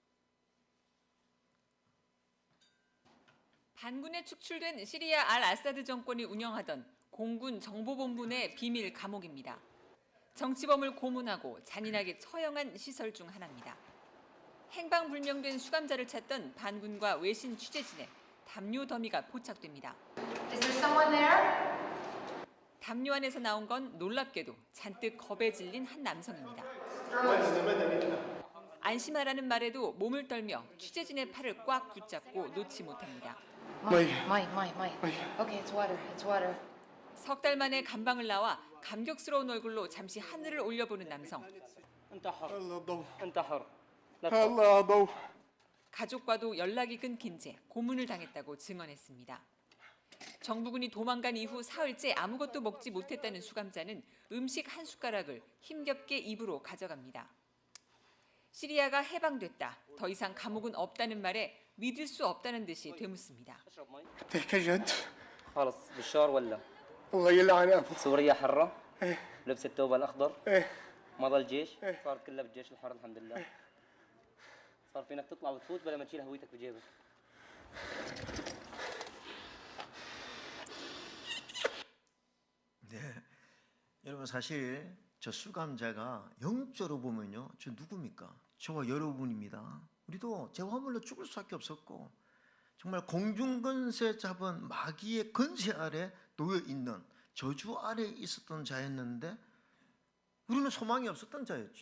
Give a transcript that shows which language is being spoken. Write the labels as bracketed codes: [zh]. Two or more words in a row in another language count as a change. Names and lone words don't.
[ko] 반군에 축출된 시리아 알 아사드 정권이 운영하던 공군 정보본부 내 비밀 감옥입니다. 정치범을 고문하고 잔인하게 처형한 시설 중 하나입니다. 행방불명된 수감자를 찾던 반군과 외신 취재진의 담요 더미가 포착됩니다. [en] Is there someone there? [ko] 담요 안에서 나온 건 놀랍게도 잔뜩 겁에 질린 한 남성입니다. 안심하라는 말에도 몸을 떨며 취재진의 팔을 꽉 붙잡고 놓지 못합니다. [en] Mike. Okay, it's water. [ko] 석 달 만에 감방을 나와 감격스러운 얼굴로 잠시 하늘을 올려보는 남성. 가족과도 연락이 끊긴 채 고문을 당했다고 증언했습니다. 정부군이 도망간 이후 사흘째 아무것도 먹지 못했다는 수감자는 음식 한 숟가락을 힘겹게 입으로 가져갑니다. 시리아가 해방됐다, 더 이상 감옥은 없다는 말에 믿을 수 없다는 듯이 되묻습니다. [ar] تحكي جد؟ خلص بشار ولا الله يلعن ابو سوريا حرة ايه لبس الثوب الأخضر ايه مضى الجيش إيه. صار كله بالجيش الحر الحمد لله صار فينك تطلع وتفوت بلا ما تشيل هويتك بجيبك [ko] 네, 여러분, 사실 저 수감자가 영적으로 보면요, 저 누굽니까? 저와 여러분입니다. 우리도 제 화물로 죽을 수밖에 없었고, 정말 공중권세 잡은 마귀의 권세 아래 놓여 있는 저주 아래 있었던 자였는데, 우리는 소망이 없었던 자였죠.